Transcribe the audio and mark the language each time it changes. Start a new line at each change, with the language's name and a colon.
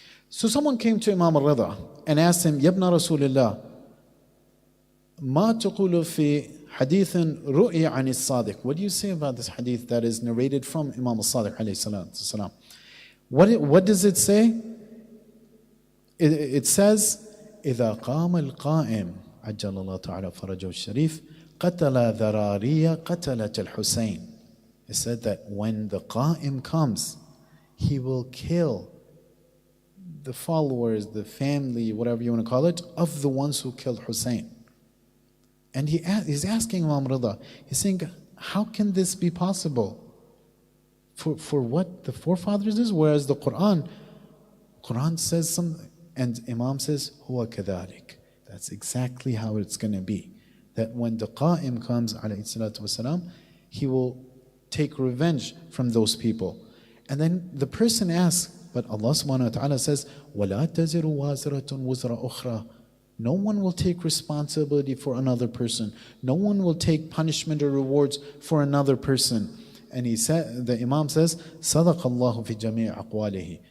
English: So someone came to Imam al-Rida and asked him,
Arabic: Yabna Rasulullah, ma taqulu fi hadithin ru'ya an as-sadiq.
English: What do you say about this hadith that is narrated from Imam al-Sadiq alayhi salatu wasalam? What does it say? It says,
Arabic: إِذَا قَامَ الْقَائِمُ عَجَّلَ اللَّهُ تَعَالَى فَرَجَهُ الشَّرِيفِ قَتَلَ ذَرَارِيَّ قَتَلَةَ الْحُسَيْنِ.
English: It said that when the Qa'im comes, he will kill the followers, the family, whatever you want to call it, of the ones who killed Hussein. And he's asking Imam Rida, he's saying, how can this be possible? For what the forefathers is, whereas the Quran says something, and Imam says,
Arabic: Huwa kadhalik.
English: That's exactly how it's going to be. That when the Qa'im comes, alayhi salatu wasalam, he will take revenge from those people. And then the person asks, but Allah subhanahu wa ta'ala says,
Arabic: وَلَا تَزِرُ وَازِرَةٌ وُزْرَ أُخْرَى.
English: No one will take responsibility for another person. No one will take punishment or rewards for another person. And the Imam says,
Arabic: صَدَقَ اللَّهُ فِي جَمِيعِ أَقْوَالِهِ.